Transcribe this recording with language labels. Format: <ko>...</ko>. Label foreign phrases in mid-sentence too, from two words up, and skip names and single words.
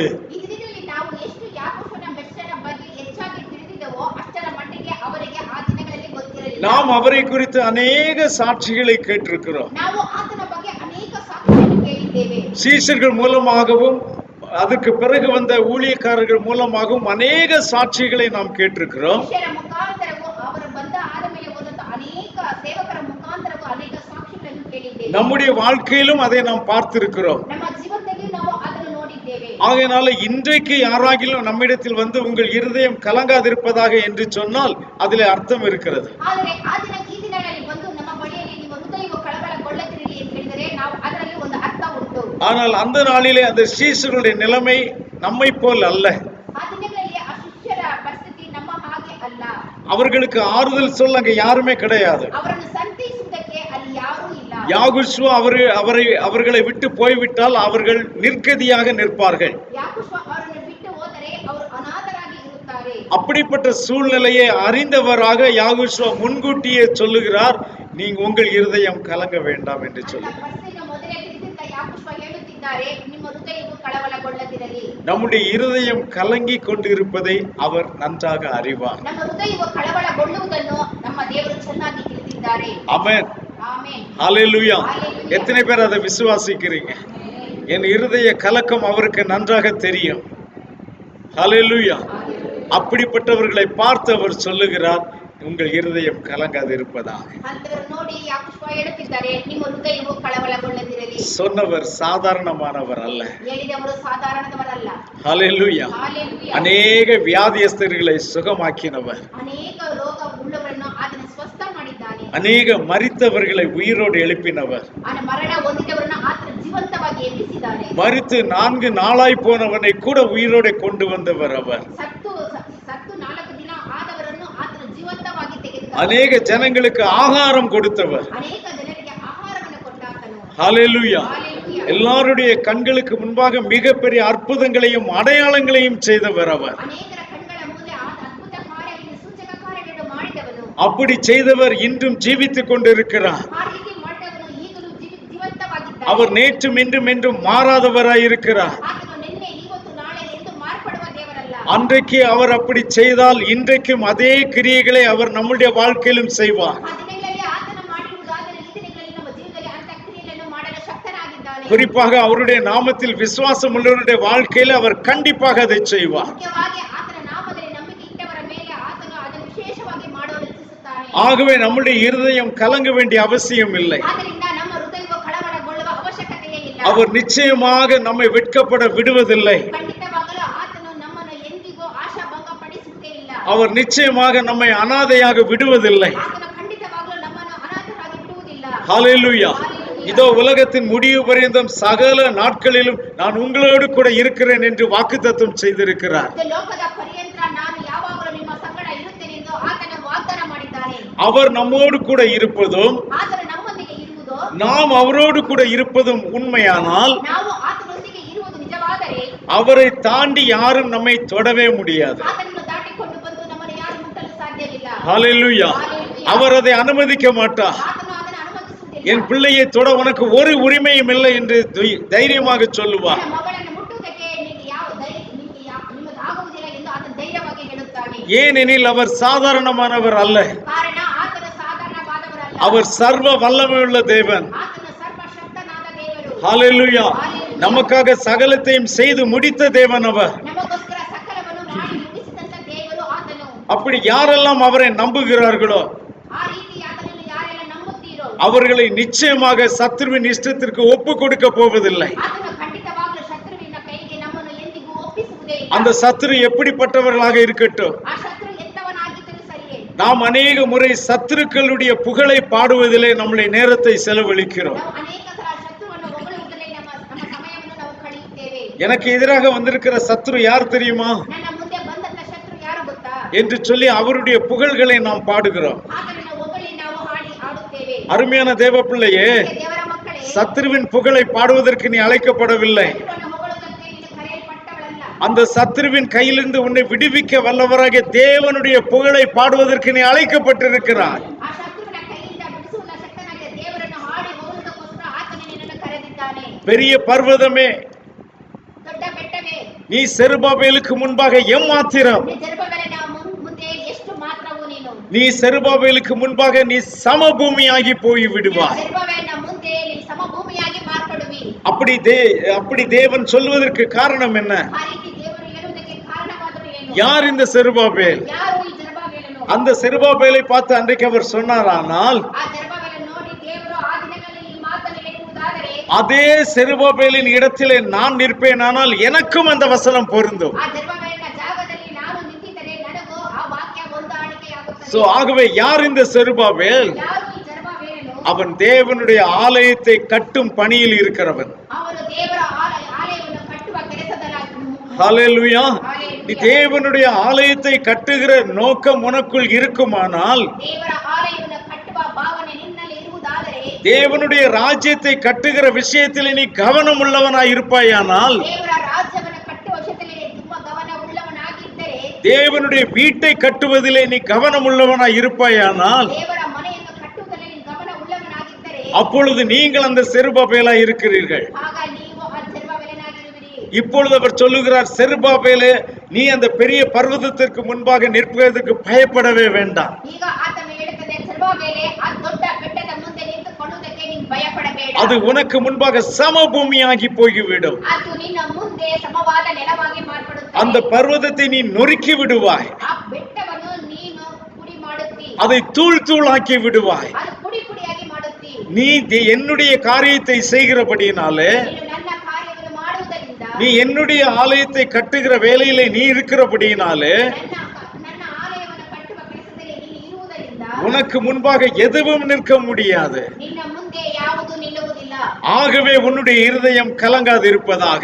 <kn>ಈ ದಿನದಲ್ಲಿ ನಾವು ಎಷ್ಟು ಯಾಕುಷನ ಮೆಸ್ಸನ ಬಗ್ಗೆ ಹೆಚ್ಚಾಗಿ ತಿಳಿದಿದ್ದವೋ ಅಷ್ಟರ ಮಟ್ಟಿಗೆ ಅವರಿಗೆ ಆ ದಿನಗಳಲ್ಲಿ ಗೊತ್ತಿರಲಿಲ್ಲ.</kn> <ta>நாம் அவரை குறித்து அநேக சாட்சிகளை கேட்டிருக்கிறோம்.</ta> <kn>ನಾವು ಆತನ ಬಗ್ಗೆ ಅನೇಕ ಸಾಕ್ಷಿಗಳನ್ನು ಕೇಳಿದ್ದೇವೆ.</kn> <ta>சீஷர்கள் மூலமாகவும் அதுக்கு பிறகு வந்த ஊழியக்காரர்கள் மூலமாகவும் அநேக சாட்சிகளை நாம் கேட்டிருக்கிறோம்.</ta> <kn>ಶಿಷ್ಯರ ಮುಖಾಂತರವೂ ಅವರು ಬಂದ ಆದಮೇಲೆ ಹೋದಂತ ಅನೇಕ ಸೇವಕರ ಮುಖಾಂತರವೂ ಅನೇಕ ಸಾಕ್ಷಿಗಳನ್ನು ಕೇಳಿದ್ದೇವೆ.</kn> <ta>நம்முடைய வாழ்க்கையிலும் அதை நாம் பார்த்திருக்கிறோம்.</ta> <kn>ನಮ್ಮ ಜೀವನದಲ್ಲಿ ನಾವು ಅದನ್ನು ನೋಡಿದ್ದೇವೆ.</kn> <ta>ஆகையினால இன்றைக்கு யாராகிலும் நம்மிடத்தில் வந்து உங்கள் இருதயம் கலங்காதிருப்பதாக என்று சொன்னால் அதிலே அர்த்தம் இருக்கிறது.</ta> <kn>ಆದರೆ ಈ ದಿನಗಳಲ್ಲಿ ಬಂದು ನಮ್ಮ ಬಳಿಯಲ್ಲಿ ನಿಮ್ಮ ಹೃದಯವು ಕಳವಳಗೊಳ್ಳದಿರಲಿ ಎಂದು ಹೇಳಿದರೆ ನಾವು ಅದರಲ್ಲಿ ಒಂದು ಅರ್ಥ ಉಂಟು.</kn> <ta>ஆனால் அந்த நாளிலே அந்த சீஷர்களுடைய நிலைமை நம்மை போல் அல்ல.</ta> <kn>ಆ ದಿನಗಳಲ್ಲಿ ಆ ಶಿಷ್ಯರ ಪರಿಸ್ಥಿತಿ ನಮ್ಮ ಹಾಗೆ ಅಲ್ಲ.</kn> <ta>அவர்களுக்கு ஆறுதல் சொல்ல அங்க யாருமே கிடையாது.</ta> <kn>ಅವರನ್ನು ಸಂತೈಸುವುದಕ್ಕೆ ಅಲ್ಲಿ ಯಾರೂ ಇಲ್ಲ.</kn> <ta>யாகுஷுவா அவர்களை விட்டு போய்விட்டால் அவர்கள் நிர்கதியாக நிற்பார்கள்.</ta> <kn>ಯಾಕುಷ ಅವರನ್ನು ಬಿಟ್ಟು ಹೋದರೆ ಅವರು ಅನಾಥರಾಗಿ ಇರುತ್ತಾರೆ.</kn> <ta>அப்படிப்பட்ட சூழ்நிலையை அறிந்தவராக யாகுஷுவா முன்கூட்டியே சொல்லுகிறார், நீங்க உங்கள் இருதயம் கலங்க வேண்டாம் என்று சொல்லி.</ta> <kn>ಪರಿಸ್ಥಿತಿಯನ್ನು ಮೊದಲೇ ತಿಳಿದಿದ್ದ ಯಾಕುಷ ಹೇಳುತ್ತಿದ್ದಾರೆ, ನಿಮ್ಮ ಹೃದಯವು ಕಳವಳ</kn> <ta>நம்முடைய இருதயம் கலங்கி கொண்டிருப்பதை அவர் நன்றாக அறிவார்.</ta> <kn>ನಮ್ಮ ಹೃದಯವು ಕಳವಳಗೊಳ್ಳುವುದನ್ನು ನಮ್ಮ ದೇವರು ಚೆನ್ನಾಗಿ ತಿಳಿದಿದ್ದಾರೆ.</kn> <ta>ஆமென்.</ta> <kn>ಆಮೆನ್.</kn> <ta>ஹalleluya.</ta> <kn>Hallelujah.</kn> <ta>எத்தனை பேர் அதை விசுவாசிக்கிறீங்க? என் இருதய கலக்கம் அவருக்கு நன்றாக தெரியும். ஹalleluya. அப்படிப்பட்டவர்களை பார்த்து அவர் சொல்லுகிறார், உங்கள் இருதயம் கலங்காது இருப்பதாக.</ta> <kn>ಅಂತವರು ನೋಡಿ ಯಾಕೋಬ ಹೇಳುತ್ತಿದ್ದಾರೆ, ನಿಮ್ಮ ಹೃದಯವು ಕಳವಳಗೊಳ್ಳದಿರಲಿ.</kn> <ta>சொன்னவர் சாதாரணமானவர் அல்ல.</ta> <kn>ಹೇಳಿದವರು ಸಾಧಾರಣದವರಲ್ಲ.</kn> <ta>ஹalleluya.</ta> <kn>Hallelujah.</kn> <ta>அநேக வியாதியஸ்தர்களை சுகமாக்கினவர்,</ta> <kn>ಅನೇಕ ರೋಗ ಉಳ್ಳವರನ್ನು ಆತನ ಸ್ವಸ್ಥ ಮಾಡಿದ್ದಾನೆ.</kn> <ta>அநேக மரித்தவர்களை உயிரோடு எழுப்பினவர்,</ta> <kn>ಮರಣ ಹೊಂದಿದವರನ್ನು ಆತನ ಜೀವಂತವಾಗಿ ಎಬ್ಬಿಸಿದ್ದಾನೆ.</kn> <ta>மரித்து 4 நாளாய் போனவனை கூட உயிரோடு கொண்டு வந்தவர் அவர்.</ta> <kn>ಸತ್ತು 4 ದಿನ ಆದವರನ್ನು ಆತನ ಜೀವಂತವಾಗಿ ತೆಗೆದುಕೊಂಡ.</kn> <ta>அநேக ஜனங்களுக்கு ஆகாரம் கொடுத்தவர்.</ta> <kn>ಅನೇಕ ಜನರಿಗೆ ಆಹಾರವನ್ನು ಕೊಟ್ಟಾತನು.</kn> <ta>ஹalleluya.</ta> <kn>Hallelujah.</kn> <ta>எல்லாருடைய கண்களுக்கு முன்பாக மிகப்பெரிய அற்புதங்களையும் அடையாளங்களையும் செய்தவர் அவர்.</ta> <kn>ಅನೇಕರ ಕಣ್ಗಳ ಮುಂದೆ ಆತ ಅದ್ಭುತ ಕಾರ್ಯಗಳನ್ನು ಸೂಚಕ ಕಾರ್ಯಗಳನ್ನು ಮಾಡಿದವನು.</kn> <ta>அப்படி செய்தவர் இன்றும் ஜீவித்துக் கொண்டிருக்கிறார்.</ta> <kn>ಆ ರೀತಿ ಮಾಡಿದವನು ಈಗಲೂ ಜೀವಂತವಾಗಿದ್ದಾನೆ.</kn> <ta>அவர் நேற்றும் இன்றும் என்றும் மாறாதவராய் இருக்கிறார்.</ta> <kn>ಆತನು ನಿನ್ನೆ ಇವತ್ತು ನಾಳೆ ಎಂದು ಮಾರ್ಪಡುವ ದೇವರಲ್ಲ.</kn> <ta>அன்றைக்கு அவர் அப்படி செய்தால் இன்றைக்கும் அதே கிரியைகளை அவர் நம்முடைய வாழ்க்கையிலும் செய்வார்.</ta> <kn>ಆ ದಿನಗಳಲ್ಲಿ ಆತನು ಮಾಡಿರುವುದಾದರೆ ಈ ದಿನಗಳಲ್ಲಿ ನಮ್ಮ ಜೀವನದಲ್ಲಿ ಅಂಥ ಕ್ರಿಯೆಗಳನ್ನು ಮಾಡಲು ಶಕ್ತನಾಗಿದ್ದಾನೆ.</kn> <ta>குறிப்பாக அவருடைய நாமத்தில் விசுவாசம் உள்ளவருடைய வாழ்க்கையில அவர் கண்டிப்பாக அதை செய்வார்.</ta> <kn>ಮುಖ್ಯವಾಗಿ ಆತನ ನಾಮದಲ್ಲಿ ನಂಬಿಕೆ ಇಟ್ಟವರ ಮೇಲೆ ಆತನು ಅದನ್ನು ವಿಶೇಷವಾಗಿ ಮಾಡಲು ಇಚ್ಛಿಸುತ್ತಾನೆ.</kn> <ta>ஆகவே நம்முடைய இருதயம் கலங்க வேண்டிய அவசியம் இல்லை.</ta> <kn>ಆದ್ದರಿಂದ ನಮ್ಮ ಹೃದಯವು ಕಳವಳಗೊಳ್ಳುವ ಅವಶ್ಯಕತೆಯೇ ಇಲ್ಲ.</kn> <ta>அவர் நிச்சயமாக நம்மை வெட்கப்பட விடுவதில்லை.</ta> <kn>ಖಂಡಿತವಾಗಲೂ ಆತನು ನಮ್ಮನ್ನು ಎಂದಿಗೂ ಆಶಾಭಂಗಪಡಿಸುವುದೇ ಇಲ್ಲ.</kn> <ta>அவர் நிச்சயமாக நம்மை அனாதையாக விடுவதில்லை.</ta> <kn>ಆತನು ಖಂಡಿತವಾಗಲೂ ನಮ್ಮನ್ನು ಅನಾಥರಾಗಿ ಬಿಡುವುದಿಲ್ಲ.</kn> <ta>ஹalleluya. இதோ உலகத்தின் முடிவு பரியந்தம் சகல நாட்களிலும் நான் உங்களோடு கூட இருக்கிறேன் என்று வாக்குத்தத்தம் செய்திருக்கிறார்.</ta> <kn>ಇದು ಲೋಕದ ಪರ್ಯಂತರ ನಾನು ಯಾವಾಗಲೂ ನಿಮ್ಮ ಸಂಗಡ ಇರುತ್ತೇನೆ ಎಂದು ಆತನು ವಾಗ್ದಾನ ಮಾಡಿದ್ದಾನೆ.</kn> <ta>அவர் நம்மோடு கூட இருப்பதும்</ta> <kn>ಆತನು ನಮ್ಮೊಂದಿಗೆ ಇರುವುದು,</kn> <ta>நாம் அவரோடு கூட இருப்பதும் உண்மையானால்</ta> <kn>ನಾವು ಆತನೊಂದಿಗೆ ಇರುವುದು ನಿಜವಾದರೆ</kn> <ta>அவரை தாண்டி யாரும் நம்மை தொடவே முடியாது.</ta> <kn>ಆತನನ್ನು ದಾಟಿಕೊಂಡು ಬಂದು ನಮ್ಮನ್ನು ಯಾರು ಮುಟ್ಟಲು ಸಾಧ್ಯವಿಲ್ಲ.</kn> <ta>ஹalleluya. அவர் அதை அனுமதிக்க மாட்டார்.</ta> <kn>ಆತನು ಅದನ್ನು ಅನುಮತಿಸುವುದಿಲ್ಲ.</kn> <ta>என் பிள்ளையை தொட உனக்கு ஒரு உரிமையும் இல்லை என்று தைரியமாக சொல்லுவார்.</ta> <kn>ನನ್ನ ಮಗಳನ್ನು ಮುಟ್ಟುವುದಕ್ಕೆ ನಿಮಗೆ ಆಗುವುದಿಲ್ಲ ಎಂದು ಆತನು ಧೈರ್ಯವಾಗಿ ಹೇಳುತ್ತಾನೆ.</kn> <ta>ஏனெனில் அவர் சாதாரணமானவர் அல்ல.</ta> <kn>ಕಾರಣ ಆತನು ಸಾಧಾರಣವಾದವರಲ್ಲ.</kn> <ta>அவர் சர்வ வல்லமையுள்ள தேவன்.</ta> <kn>ಆತನು ಸರ್ವಶಕ್ತನಾದ ದೇವರು.</kn> <ta>ஹalleluya. நமக்காக சகலத்தையும் செய்து முடித்த தேவன் அவர்.</ta> <kn>ನಮಗೋಸ್ಕರ ಸಕಲವನ್ನು ಮಾಡಿ ಮುಗಿಸಿದಂತ ದೇವರು ಆತನು.</kn> <ta>அப்படி யாரெல்லாம் அவரை நம்புகிறார்களோ</ta> <kn>ಆ ರೀತಿ ಆತನನ್ನು ಯಾರೆಲ್ಲ ನಂಬುತ್ತೀರೋ</kn> <ta>அவர்களை நிச்சயமாக சத்துருவின் இஷ்டத்திற்கு ஒப்பு கொடுக்க போவதில்லை.</ta> <kn>ಆತನು ಖಂಡಿತವಾಗಲೂ ಶತ್ರುವಿನ ಕೈಗೆ ನಮ್ಮನ್ನು ಎಂದಿಗೂ ಒಪ್ಪಿಸುವುದೇ ಇಲ್ಲ.</kn> <ta>அந்த சத்துரு எப்படிப்பட்டவர்களாக இருக்கட்டும்,</ta> <kn>ಆ ಶತ್ರು ಎಂತವನಾಗಿದ್ದರೂ ಸರಿಯೇ,</kn> <ta>நாம் அநேக முறை சத்துருக்களுடைய புகழை பாடுவதிலே நம்முடைய நேரத்தை செலவழிக்கிறோம்.</ta> <kn>ನಾವು ಅನೇಕ ಸಲ ಶತ್ರುವನ್ನು ಹೊಗಳುವುದರಲ್ಲಿ ನಮ್ಮ ಸಮಯವನ್ನು ನಾವು ಕಳೆಯುತ್ತೇವೆ.</kn> <ta>எனக்கு எதிராக வந்திருக்கிற சத்துரு யார் தெரியுமா</ta> <kn>ನನ್ನ ಮುಂದೆ ಬಂದಂತ ಶತ್ರು ಯಾರು ಗೊತ್ತಾ?</kn> <ta>என்று சொல்லி அவருடைய புகழ்களை நாம் பாடுகிறோம்.</ta> <kn>ಆತನನ್ನು ಹೊಗಳಿ ನಾವು ಆಡುತ್ತೇವೆ.</kn> <ta>அருமையான தேவ பிள்ளையே,</ta> <kn>ದೇವರ ಮಕ್ಕಳೇ,</kn> <ta>சத்துருவின் புகழை பாடுவதற்கு நீ அழைக்கப்படவில்லை.</ta> <kn>ಶತ್ರುವನ್ನು ಹೊಗಳುವುದಕ್ಕೆ ನೀನು ಕರೆಯಲ್ಪಟ್ಟವಳಲ್ಲ.</kn> <ta>அந்த சத்துருவின் கையிலிருந்து உன்னை விடுவிக்க வல்லவராக தேவனுடைய புகழை பாடுவதற்கு நீ அழைக்கப்பட்டிருக்கிறாய்.</ta> <kn>ಆ ಶತ್ರುವಿನ ಕೈಯಿಂದ ಬಿಡಿಸುವ ಶಕ್ತನಾದ ದೇವರನ್ನು ಹಾಡಿ ಹೋಗುವುದಕ್ಕೋಸ್ಕರ ಆತನು ನಿನ್ನನ್ನು ಕರೆದಿದ್ದಾನೆ.</kn> <ta>பெரிய பர்வதமே,</ta> <kn>ದೊಡ್ಡ ಬೆಟ್ಟವೇ,</kn> <ta>நீ செருபாபேலுக்கு முன்பாக எம்மாத்திரம்,</ta> <kn>ಜೆರುಬ್ಬಾಬೆಲನ ಮುಂದೆ ಎಷ್ಟು ಮಾತ್ರವು ನೀನು,</kn> <ta>நீ செருபாபேலுக்கு முன்பாக நீ சமபூமியாகி போய் விடுவாய்.</ta> <kn>ಜೆರುಬ್ಬಾಬೆಲನ ಮುಂದೆ ನೀನು ಸಮಭೂಮಿಯಾಗಿ ಮಾರ್ಪಡುವಿ.</kn> <ta>அப்படி தேவன் சொல்வதற்கு காரணம் என்ன?</ta> <kn>ಆ ರೀತಿ ದೇವರು ಹೇಳುವುದಕ್ಕೆ ಕಾರಣವಾದರೂ ಏನು?</kn> <ta>யார் இந்த செருபாபேல்?</ta> <kn>ಯಾರು ಈ ಜೆರುಬ್ಬಾಬೆಲನು?</kn> <ta>அந்த செருபாபேலை பார்த்து அன்றைக்கு அவர் சொன்னாரானால்,</ta> <kn>ಆ ಜೆರುಬ್ಬಾಬೆಲನ ನೋಡಿ ದೇವರು ಆ ದಿನಗಳಲ್ಲಿ ಈ ಮಾತನ್ನು ಹೇಳುವುದಾದರೆ,</kn> <ta>அதே செருபாபேலின் இடத்திலே நான் நிற்பேனானால் எனக்கும் அந்த வசனம் பொருந்தும்.</ta> <kn>ಆ ಜೆರುಬ್ಬಾಬೆಲನ ಜಾಗದಲ್ಲಿ ನಾನು ನಿಂತಿದ್ದರೆ ನನಗೂ ಆ ವಾಕ್ಯ ಹೊಂದಾಣಿಕೆಯಾಗುತ್ತದೆ.</kn> <ta>சோ ஆகவே யார் இந்த செருபாபேல்?</ta> <kn>ಯಾರು ಈ ಜೆರುಬ್ಬಾಬೆಲನು?</kn> <ta>அவன் தேவனுடைய ஆலயத்தை கட்டும் பணியில் இருக்கிறவன்.</ta> <kn>ಅವನು ದೇವರ ಆಲಯವನ್ನು ಕಟ್ಟುವ ಕೆಲಸದಲ್ಲಿ</kn> <ta>ஹalleluya. நீ தேவனுடைய ஆலயத்தை கட்டுகிற நோக்கம் உனக்குள் இருக்குமானால்,</ta> <kn>ದೇವರ ಆಲಯವನ್ನು ಕಟ್ಟುವ ಭಾವನೆ ನಿನ್ನಲ್ಲಿ ಇರುವುದಾದರೆ,</kn> <ta>தேவனுடைய ராஜ்யத்தை கட்டுகிற விஷயத்தில் நீ கவனம் உள்ளவனாய் இருப்பாயானால்,</ta> <kn>ದೇವರ ರಾಜ್ಯವನ್ನು ಕಟ್ಟುವ ವಿಷಯದಲ್ಲಿ ತುಂಬಾ ಗಮನ ಉಳ್ಳವನಾಗಿದ್ದರೆ,</kn> <ta>தேவனுடைய வீட்டை கட்டுவதிலே நீ கவனம் உள்ளவனாய் இருப்பாயானால்,</ta> <kn>ದೇವರ ಮನೆಯನ್ನು ಕಟ್ಟುವುದರಲ್ಲಿ ನೀನು ಗಮನ ಉಳ್ಳವನಾಗಿದ್ದರೆ,</kn> <ta>அப்பொழுது நீங்கள் அந்த செருபாபேலாய் இருக்கிறீர்கள்.</ta> <kn>ಆಗ ನೀವು ಆ ಜೆರುಬ್ಬಾಬೆಲನಾಗಿರುವಿರಿ.</kn> <ta>இப்பொழுது அவர் சொல்லுகிறார், செருபாபேலே, நீ அந்த பெரிய பர்வதத்திற்கு முன்பாக நிற்பதற்கு பயப்படவே வேண்டாம்.</ta> <kn>ಈಗ ಆತನು ಹೇಳುತ್ತದೆ, ಜೆರುಬ್ಬಾಬೆಲೇ, ಆ ದೊಡ್ಡ ಬೆಟ್ಟದ ಮುಂದೆ ನಿಂತುಕೊಳ್ಳುವುದಕ್ಕೆ ನೀನು ಭಯಪಡಬೇಡ.</kn> <ta>அது உனக்கு முன்பாக சமபூமியாகி போய்விடும்.</ta> <kn>ಅದು ನಿನ್ನ ಮುಂದೆ ಸಮವಾದ ನೆಲವಾಗಿ ಮಾರ್ಪಡುತ್ತದೆ.</kn> <ta>அந்த பர்வதத்தை நீ நொறுக்கி விடுவாய்.</ta> <kn>ಆ ಬೆಟ್ಟವನ್ನು ನೀನು ಪುಡಿ ಮಾಡುತ್ತಿ.</kn> <ta>அதை தூள் தூளாக்கி விடுவாய்.</ta> <kn>ಅದು ಪುಡಿ ಪುಡಿಯಾಗಿ ಮಾಡುತ್ತಿ.</kn> <ta>நீ என்னுடைய காரியத்தை செய்கிறபடியினாலே,</ta> <kn>ನೀನು ನನ್ನ ಕಾರ್ಯವನ್ನು ಮಾಡುವುದರಿಂದ,</kn> <ta>நீ என்னுடைய ஆலயத்தை கட்டுகிற வேலையிலே நீ இருக்கிறபடியினாலே,</ta> <kn>ನನ್ನ ಆಲಯವನ್ನು ಕಟ್ಟುವ ಕೆಲಸದಲ್ಲಿ ನೀನು ಇರುವುದರಿಂದ</kn> <ta>உனக்கு முன்பாக எதுவும் நிற்க முடியாது.</ta> <kn>ನಿನ್ನ ಮುಂದೆ ಯಾವುದು ನಿಲ್ಲುವುದಿಲ್ಲ.</kn> <ta>ஆகவே உன்னுடைய இருதயம் கலங்காதிருப்பதாக.</ta>